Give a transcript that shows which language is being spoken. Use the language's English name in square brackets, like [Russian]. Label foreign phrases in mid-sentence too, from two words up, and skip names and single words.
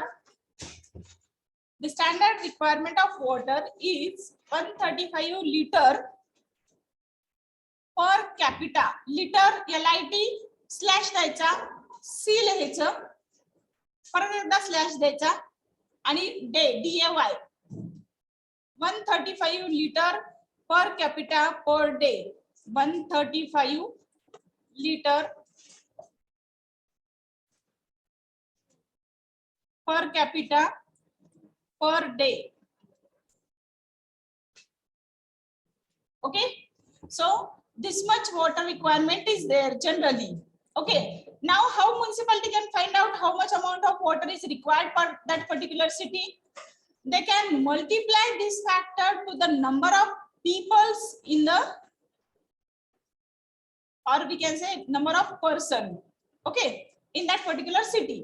[English] The standard requirement of water is 135 liter per capita. Liter LIT slash [Marathi] द्यायचा, C लिहायचं, परत एकदा स्लॅश द्यायचा आणि [English] day DAY 135 liter per capita per day. 135 liter per capita per day. Okay, so this much water requirement is there generally. Okay, now how municipality can find out how much amount of water is required for that particular city? They can multiply this factor to the number of peoples in the, or we can say number of person, okay, in that particular city.